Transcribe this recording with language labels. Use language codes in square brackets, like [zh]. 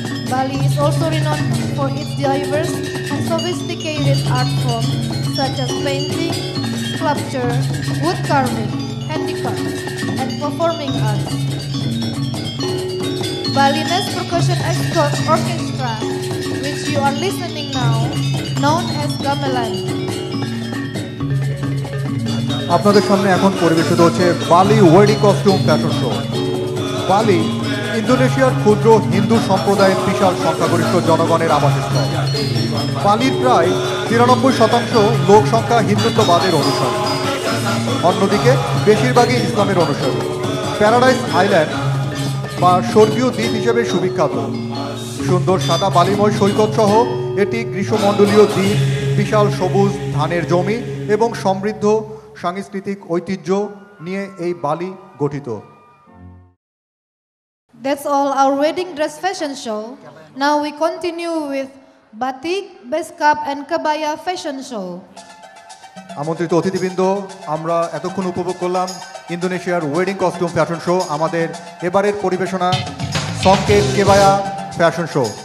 [en] Bali is also renowned for its diverse and sophisticated art forms such as painting, sculpture, wood carving, handicrafts, and performing arts. Balinese Percussion Orchestra, which you are listening now, known as gamelan. [bn] আপনাদের সামনে এখন পরিবেশিত হচ্ছে বালি wedding costume fashion show. বালি ইন্দোনেশিয়ার ক্ষুদ্র হিন্দু সম্প্রদায়ের বিশাল সংখ্যাগরিষ্ঠ জনগণের আবাসস্থল। বালির প্রায় 93% লোক সংখ্যা হিন্দুত্ববাদের অনুসারী, অন্যদিকে বেশিরভাগই ইসলামের অনুসারী। প্যারাডাইস আইল্যান্ড বা স্বর্গীয় দ্বীপ হিসেবে সুবিখ্যাত। সুন্দর সাদা বালিময় সৈকত সহ এটি গ্রীষ্মমণ্ডলীয় দ্বীপ, বিশাল সবুজ ধানের জমি এবং সমৃদ্ধ সাংস্কৃতিক ঐতিহ্য নিয়ে এই বালি গঠিত। [en] That's all our wedding dress fashion show. Now we continue with batik, beskap, and kebaya fashion show. [bn] আমন্ত্রিত অতিথিবৃন্দ, আমরা এতক্ষণ উপভোগ করলাম ইন্দোনেশিয়ার ওয়েডিং কস্টিউম ফ্যাশন শো। আমাদের এবারের পরিবেশনা সংকেত কেবায়া ফ্যাশন শো।